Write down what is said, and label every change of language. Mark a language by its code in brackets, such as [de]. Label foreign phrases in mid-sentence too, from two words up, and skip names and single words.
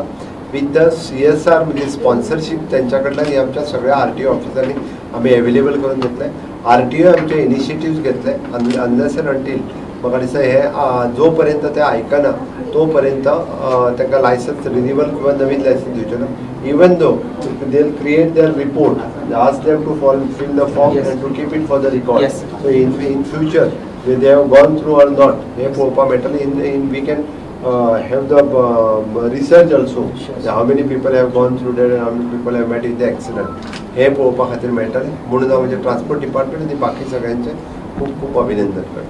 [en] with the CSR [kok] म्हणजे स्पॉन्सरशीप त्यांच्या कडल्यान हे आमच्या सगळ्या RTO ऑफिसांनी आमी अवेलेबल करून घेतले. RTO आमचे [en] initiatives घेतले unless and until [kok] म्हाका दिसता हे जो पर्यंत ते आयकना तो पर्यंत तांकां [en] license renewal [kok] किंवा नवीन लायसन्स दिवचें ना. [en] Even though they will create their report ask them to fill the form and to keep it for the record. So in future they have gone through or not [kok] हे पळोवपाक मेळटलें. [en] in we can have the research also how many people have gone through that and how many people have met with the accident [kok] हे पळोवपा खातीर मेळटलें. म्हणून हांव म्हणजे [en] transport department [kok] आनी बाकी सगळ्यांचे खूब खूब अभिनंदन करता.